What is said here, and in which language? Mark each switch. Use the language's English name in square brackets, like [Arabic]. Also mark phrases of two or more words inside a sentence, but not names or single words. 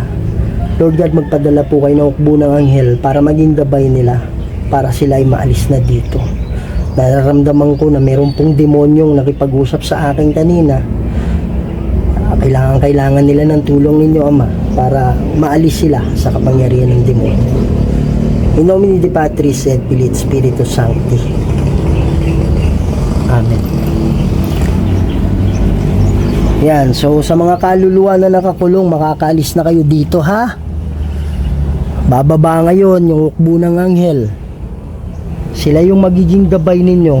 [English] Lord God, [Filipino] magpadala po kayo ng hukbo ng anghel para maging gabay nila, para sila ay maalis na dito. Nararamdaman ko na meron pong demonyong nakipag-usap sa akin kanina. Kailangan nila ng tulong ninyo, Ama, para maalis sila sa kapangyarihan ng demonyo. [Latin] In nomine Dei Patris et Filii et Spiritus Sancti. Amen. [Filipino] Yan, so sa mga kaluluwa na nakakulong, makakaalis na kayo dito ha. Bababa ngayon yung hukbo ng anghel. Sila yung magiging gabay ninyo.